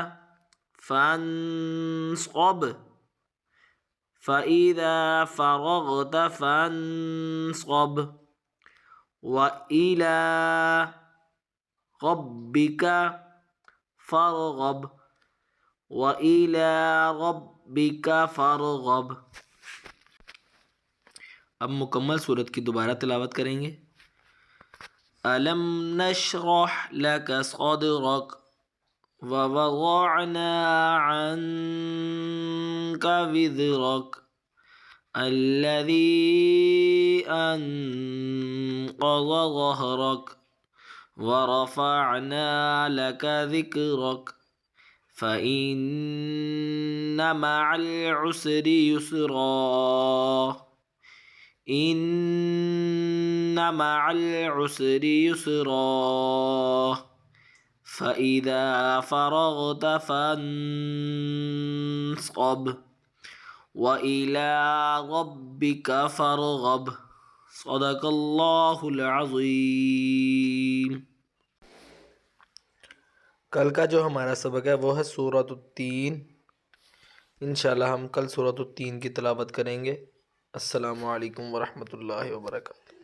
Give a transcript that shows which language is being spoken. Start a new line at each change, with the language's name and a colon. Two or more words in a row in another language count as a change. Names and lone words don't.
Arabic: فانصب فإذا فرغت فانصب وإلى ربك فارغب وإلى ربك فارغب.
Urdu: اب مکمل سورت کی دوبارہ تلاوت کریں گے.
Arabic: ألم نشرح لك صدرك ووضعنا عنك وزرك الذي أنقض ظهرك ورفعنا لك ذكرك فإن مع العسر يسرا إن مع العسر يسرا فإذا فرغت فانصب وإلى ربك فارغب. صدق الله العظيم.
Urdu: کل کا جو ہمارا سبق ہے وہ ہے سورۃ التین. ان شاء اللہ ہم کل سورۃ التین کی تلاوت کریں گے.
Arabic: السلام عليكم ورحمة الله وبركاته.